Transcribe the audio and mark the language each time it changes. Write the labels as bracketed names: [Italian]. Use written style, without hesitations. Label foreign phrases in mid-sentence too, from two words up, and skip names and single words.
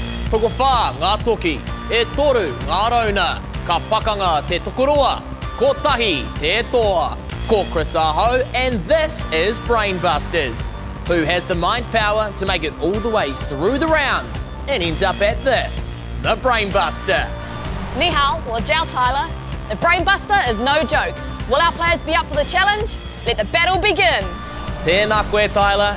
[Māori] Toko whā ngā toki, e toru ngā rauna, ka pakanga te tokoroa, ko tahi te toa. Ko Chris Aho, [English] and this is Brainbusters, who has the mind power to make it all the way through the rounds and end up at this, the Brainbuster. [Chinese] 你好, 我叫 Tyler. [English] The Brainbuster is no joke. Will our players be up for the challenge? Let the battle begin. [Māori] Tēnā koe, Tyler.